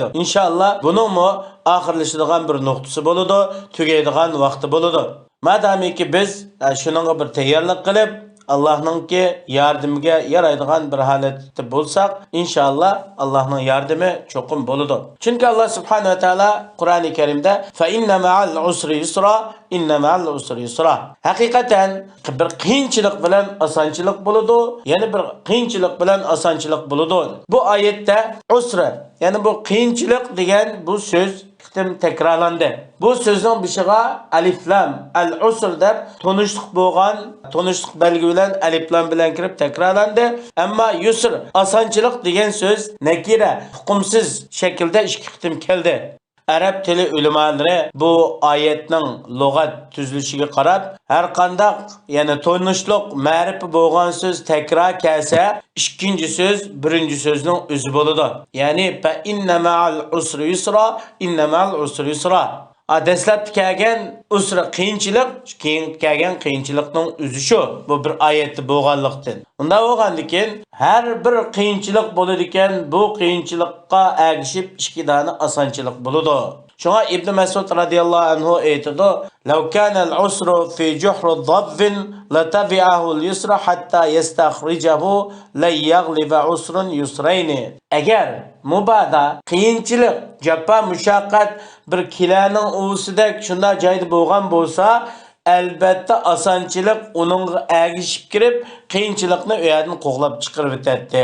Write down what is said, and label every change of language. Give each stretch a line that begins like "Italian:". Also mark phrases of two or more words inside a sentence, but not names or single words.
Uzbek: İnşallah buningmi oxirlashadigan bir nuqtasi bo'ladi, tugaydigan vaqti bo'ladi. Madamiki biz shuningga bir tayyorlik qilib, Allohning yordamiga yaraydigan bir holatda bo'lsak, inshaalloh Allohning yordami cho'qim bo'ladi. Chunki Alloh subhanahu va taolo Qur'oni Karimda
Arabic: فإن مع العسر يسرا، إن مع العسر يسرا.
Uzbek: Haqiqatan bir qiyinchilik bilan osonchilik bo'ladi, yana bir qiyinchilik bilan osonchilik bo'ladi. Bu oyatda usra, ya'ni bu qiyinchilik degan bu so'z tekrarlandı. Bu sözün bishiga alif lam al-usr deb tonishlik belgi bilan alif lam bilan kirib tekrarlandı. Ammo yusr, osonchilik degan so'z nakira, hukmsiz shaklda ikki qitim keldi. Arab tili ulemalari bu oyatning lug'at tuzilishiga qarab, har qanday, ya'ni tonishlik ma'rifi bo'lgan so'z takror kelsa, ikkinchi so'z birinchi so'zning o'zi bo'ladi.
Arabic: Ya'ni فإن مع العسر يسرا، إن مع العسر يسرا.
Uzbek: Dastlabki kelgan usra qiyinchilik, keyin kelgan qiyinchilikning o'zi shu. Bu bir oyatda bo'lganlikdan. Unda bo'lgandikin har bir qiyinchilik bo'ladi ekan, bu qiyinchilikqa ergishib ikki dona osonchilik bo'ladi. Shunga Ibn Mas'ud radhiyallohu anhu aytadi:
Arabic: "لو كان العسر في جحر ضب لتبعه اليسر حتى يستخرجه لن يغلب عسر يسرين."
Uzbek: Agar mubada qiyinchilik, jaffa, mushaqqat bir kilaning o'sida shunda joyda bo'lgan bo'lsa, albatta osonchilik uningga ergishib kirib, qiyinchilikni u yerdan qo'g'lab chiqarib o'tadi.